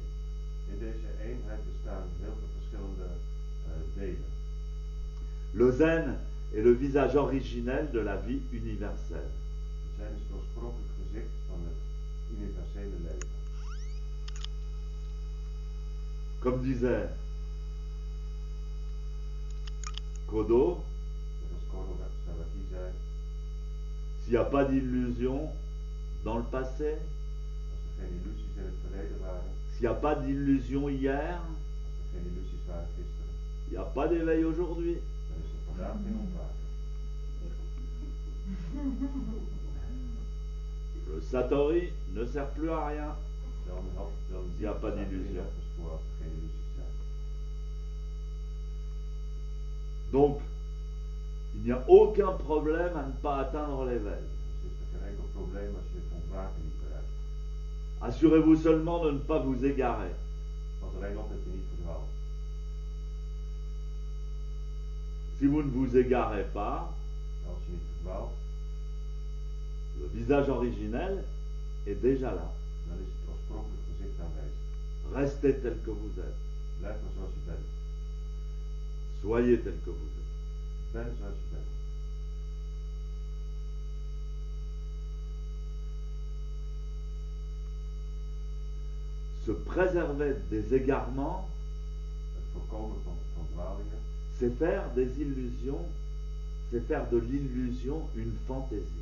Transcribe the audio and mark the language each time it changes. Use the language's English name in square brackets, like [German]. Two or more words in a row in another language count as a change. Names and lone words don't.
[Dutch] In deze eenheid bestaan heel veel verschillende delen. [French] Le zen est le visage originel de la vie universelle. [Dutch] Het zijn is het oorspronkelijk gezicht van het universele leven. [French] Comme disait Kodo, [Dutch] Net als Kodo Sawaki zei, [French] s'il n'y a pas d'illusion dans le passé, [Dutch] als er geen illusies in het verleden waren, [French] s'il n'y a pas d'illusion hier, [Dutch] als er geen illusies waren gisteren, [French] il n'y a pas d'éveil aujourd'hui. [Dutch] dan is er vandaag geen ontwaken. [French] Le Satori ne sert plus à rien. [Dutch] Dan [French] Il n'y a pas d'illusion. [Dutch] voor als er geen illusies zijn. [French] Donc, il n'y a aucun problème à ne pas atteindre l'éveil. [Dutch] Dus is er geen enkel probleem als je het ontwaken niet bereikt. [French] Assurez-vous seulement de ne pas vous égarer. [Dutch] Pas alleen op dat je niet verdwaalt. [French] Si vous ne vous égarez pas, [Dutch] Als je niet verdwaalt, [French] le visage originel est déjà là. [Dutch] dan is het oorspronkelijk gezicht aanwezig. [French] Restez tel que vous êtes. [Dutch] Blijf maar zoals je bent. [French] Soyez tel que vous êtes. [Dutch] Ben zoals je bent. [French] Se préserver des égarements, [Dutch] Het voorkomen van dwalingen [French] c'est faire des illusions, c'est faire de l'illusion une fantaisie.